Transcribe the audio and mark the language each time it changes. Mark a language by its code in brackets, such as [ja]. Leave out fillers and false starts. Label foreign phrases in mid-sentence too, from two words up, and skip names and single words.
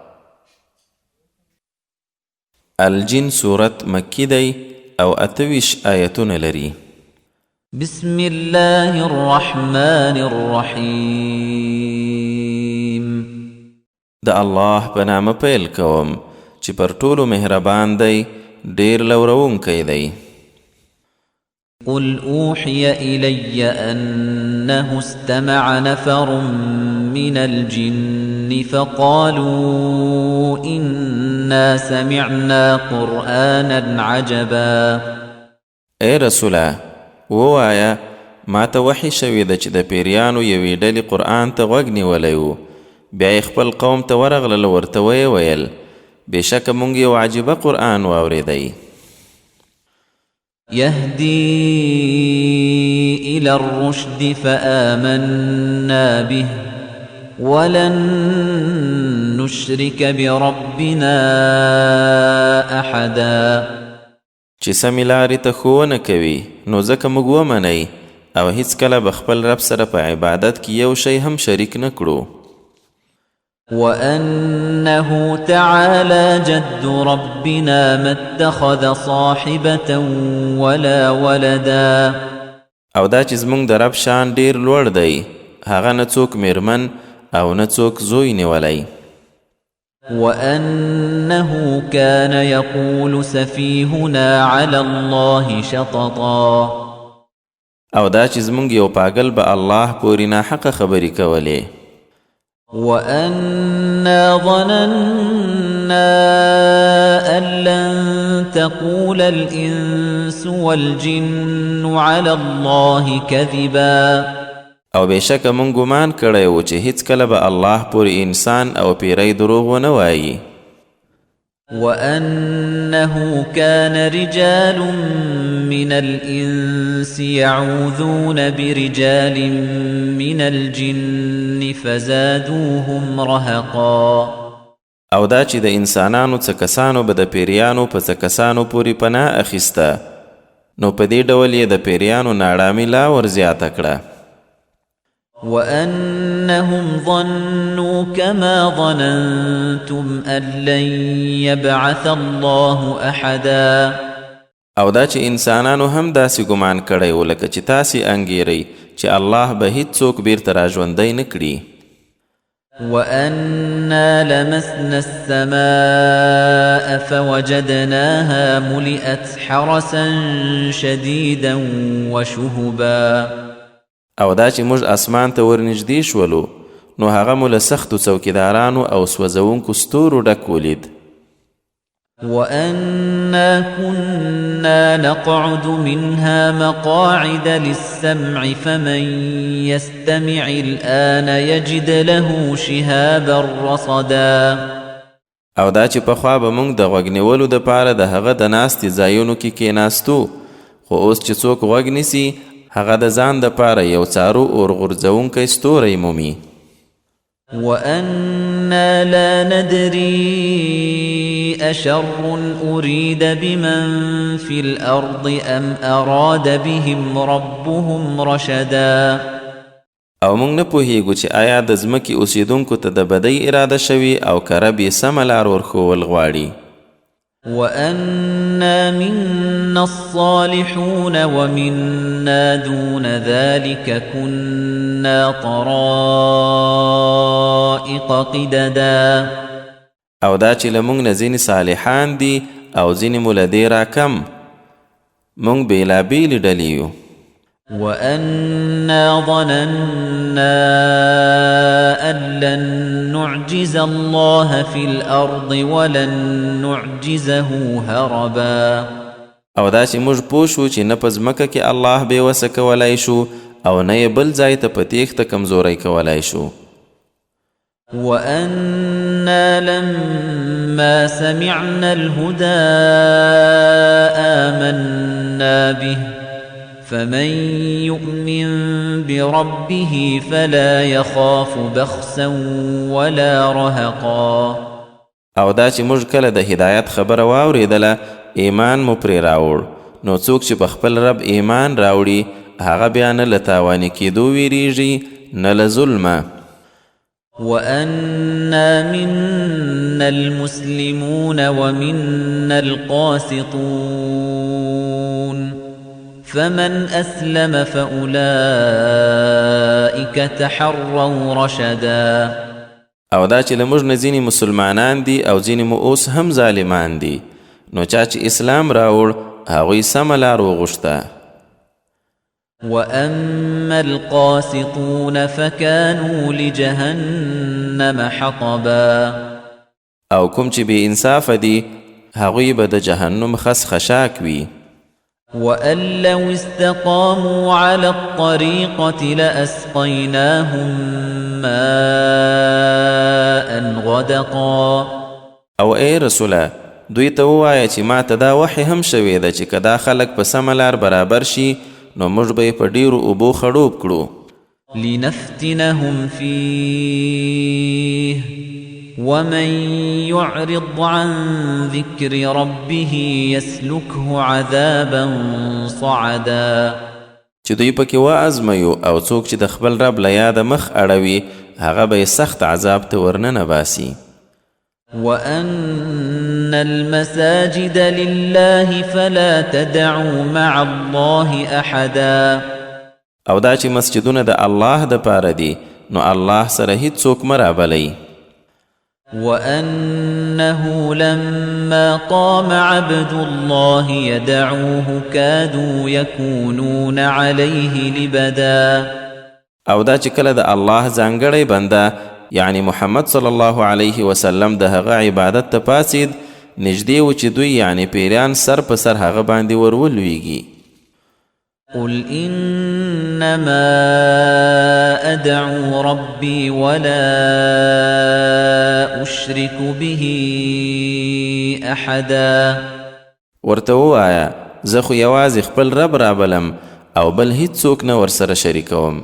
[ps] الجن صورت مکی دی او 28 آیتونه لري. [ar] بسم الله الرحمن الرحیم. [ps] د الله په نامه پیل کوم چې پر ټولو مهربان دی ډیر لورونکی دی. [ar] قل أوحي إلي أنه استمع نفر من الجن فقالوا إنا سمعنا قرآنا عجبا. [ps] اے رسوله ووایه ما ته وحی شوې ده چې د پیریانو یوې ډلې قرآن ته غوږ نیولی و بیا یې خپل قوم ته ورغلل ورته ویې ویل بېشکه موږ یو عجیبه قرآن واورېدی. [ar] يهدي إلى الرشد فآمنا به ولن نشرك بربنا أحدا. [ps] چې سمې لارې ته ښوونه کوي نو ځکه موږ ومنئ او هیڅکله به خپل رب سره په عبادت کې یو شی هم شریک نه کړو. [ar] وأنه تعالى جد ربنا ما اتخذ صاحبة ولا ولدا. [ps] او دا چې زموږ د رب شان ډیر لوړ دی هغه نه څوک میرمن او نه څوک زوی نیولی. [ar] وأنه كان يقول سفيهنا على الله شططا. [ps] او دا چې زموږ یو پاگل به الله پورې ناحقه خبرې کولې. [ar] وَأَنَّا ظَنَنَّا أَن لَّن تَقُولَ الْإِنسُ وَالْجِنُّ عَلَى اللَّهِ كَذِبًا [ps] او بېشکه مونږ ګمان کړی و چې هیڅکله به الله پورې انسان او پیری دروغ ونه وایي. [ar] وَأَنَّهُ كَانَ رِجَالٌ مِّنَ الْإِنسِ يَعُوذُونَ بِرِجَالٍ مِّنَ الْجِنِّ فَزَادُوهُمْ رَهَقًا [ps] او دا چې د انسانانو څه کسانو به د پیریانو په څه کسانو پورې پناه اخیسته، نو په دې ډول یې د پیریانو ناړامي لا ورزیاته کړه. [ar] وَأَنَّهُمْ ظَنُّوا كَمَا ظَنَنْتُمْ أَن لَّن يَبْعَثَ اللَّهُ أَحَدًا [ps] او دا چې انسانانو هم داسې ګمان کړی و لکه چې تاسې انګیرئ چې الله به هیڅوک بیرته راژوندی نه کړي. [ar] وَأَنَّا لَمَسْنَا السَّمَاءَ فَوَجَدْنَاهَا مُلِئَتْ حَرَسًا شَدِيدًا وَشُهُبًا [ps] او دا چې موږ اسمان ته ورنږدې شولو نو هغه مو له سختو څوکیدارانو او سوځونکو ستورو ډک ولید. [ar] وَأَنَّا كُنَّا نَقْعُدُ مِنْهَا مَقَاعِدَ لِلسَّمْعِ فَمَنْ يَسْتَمِعِ الْآنَ يَجِدْ لَهُ شِهَابًا رَصَدًا [ps] او دا چې پخوا به موږ د غوږ نیولو دپاره د هغه د ناستې ځایونو کې کېناستو، خو اوس چې څوک غوږ نیسي هغه د ځان دپاره یو څارو اورغورځونکی ستوری مومي. [ar] وَأَنَّا لَا نَدْرِي أَشَرٌّ أُرِيدَ بِمَن فِي الْأَرْضِ أَمْ أَرَادَ بِهِمْ رَبُّهُمْ رَشَدًا [ps] او موږ نه پوهیږو چې آیا د ځمکې اوسیدونکو ته د بدۍ اراده شوي او که رب یې سمه لار ورښول غواړي. [ar] وَأَنَّا مِنَّا الصَّالِحُونَ وَمِنَّا دُونَ ذَلِكَ كُنَّا طَرَائِقَ قِدَدًا [ps] او دا چې له موږ نه ځینې صالحان دي او ځینې مو له دې راکم، موږ بېلابېلې ډلې یو. [ar] وَأَنَّا ظَنَنَّا أَن لَّن نُّعْجِزَ اللَّهَ فِي الْأَرْضِ وَلَن نُّعْجِزَهُ هَرَبًا [ps] او دا چې موږ پوه شو چې نه په ځمکه کې الله بېوسه کولی شو او نه یې بل ځای ته په تېښته کمزوری کولی شو. [ar] وَأَنَّا لَمَّا سَمِعْنَا الْهُدَىٰ آمَنَّا بِهِ فَمَن يُؤْمِن بِرَبِّهِ فَلَا يَخَافُ بَخْسًا وَلَا رَهَقًا [ps] او دا چې موږ کله د هدایت خبره واورېدله ایمان مو پرې راوړ، نو څوک چې په خپل رب ایمان راوړي هغه بیا نه له تاواني کېدو ویریږي نه له ظلمه. [ar] وَأَنَّا مِنَّا الْمُسْلِمُونَ وَمِنَّا الْقَاسِطُونَ فَمَنْ أَسْلَمَ فَأُولَئِكَ تَحَرَّوْا رَشَدًا [ps] او دا چې له موږ نه ځینې مسلمانان دي او ځینې مو اوس هم ظالمان دي، نو چا چې اسلام راوړ هغوی سمه لار وغوښته. [ar] وَأَمَّا الْقَاسِطُونَ فَكَانُوا لِجَهَنَّمَ حَطَبًا [ps] او کوم چې بې انصافه دي هغوی به د جهنم خس خشاک وي. [ar] وَأَن لَّوْ اسْتَقَامُوا عَلَى الطَّرِيقَةِ لَأَسْقَيْنَاهُم مَّاءً غَدَقًا [ps] او ای رسوله دوی ته ووایه چې ما ته دا وحی هم شوې ده چې که دا خلک په سمه لار برابر شي نو موږ به یې په ډېرو اوبو خړوب کړو. [ar] لِنَفْتِنَهُمْ فِيهِ وَمَن يُعْرِضْ عَن ذِكْرِ رَبِّهِ يَسْلُكْهُ عَذَابًا صَعَدًا [ps] چې دوی پکې وازمایو او څوک چې د خپل رب له یاده مخ اړوي هغه به یې سخت عذاب ته ورننه باسي. [ar] وَأَنَّ الْمَسَاجِدَ لِلَّهِ فَلَا تَدْعُوا مَعَ اللَّهِ أَحَدًا [ps] او دا چې مسجدونه د الله دپاره دي نو الله سره هیڅوک مه رابلئ. [ar] وَأَنَّهُ لَمَّا قَامَ عَبْدُ اللَّهِ يَدْعُوهُ كَادُوا يَكُونُونَ عَلَيْهِ لِبَدًا [ps] او دا چې کله د الله ځانګړی بنده یعنی محمد [ar] صلی الله علیه وسلم [ps] د هغه عبادت ته پاسید، نږدې و چې دوی یعنی پیریان سر په سر هغه باندې ورولویږي. [ar] قل إنما أدعو ربي ولا أشرك به أحدا. [ps] ورته ووایه زه خو یوازې خپل رب رابلم او بل هیڅوک نه ورسره شریکوم.